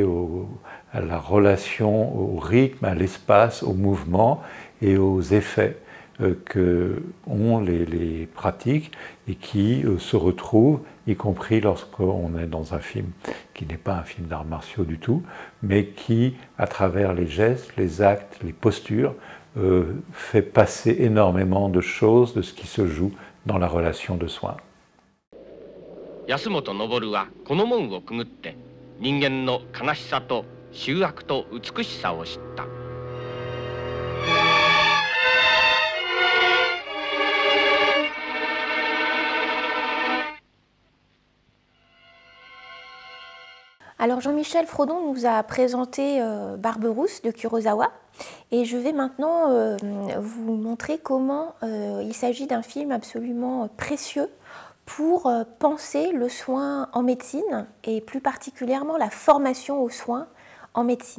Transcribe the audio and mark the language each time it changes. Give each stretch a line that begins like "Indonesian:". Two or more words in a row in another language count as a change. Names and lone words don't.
French: à la relation au rythme, à l'espace, au mouvement et aux effets que ont les pratiques et qui se retrouvent, y compris lorsqu'on est dans un film qui n'est pas un film d'arts martiaux du tout, mais qui, à travers les gestes, les actes, les postures, fait passer énormément de choses de ce qui se joue dans la relation de soins.
Japanese: 安本登はこの門をくぐって人間の悲しさと醜悪と美しさを知った。
French: Alors Jean-Michel Frodon nous a présenté Barberousse de Kurosawa et je vais maintenant vous montrer comment il s'agit d'un film absolument précieux pour penser le soin en médecine et plus particulièrement la formation aux soins en médecine.